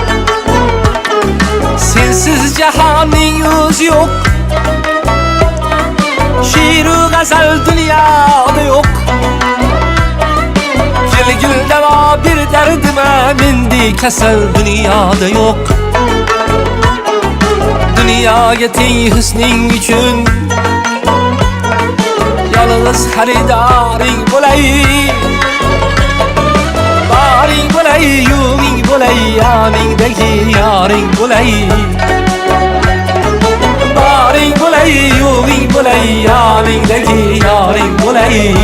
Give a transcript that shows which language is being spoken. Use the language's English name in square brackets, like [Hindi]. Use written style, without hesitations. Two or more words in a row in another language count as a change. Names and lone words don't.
[Turkish] Sensiz cihanın yüzü yok. Şiir-u gazal dünyada yok. Gel gül deva bir derdime, mendi kesel dünyada yok. [Uzbek] Dünyaya teng husning uchun yolg'iz xaridoring bo'lay. Boring bo'lay, yo'g'ing bo'lay, yoningdagi yoring bo'lay. Boring bo'lay, yo'g'ing bo'lay, yoningdagi yoring bo'lay.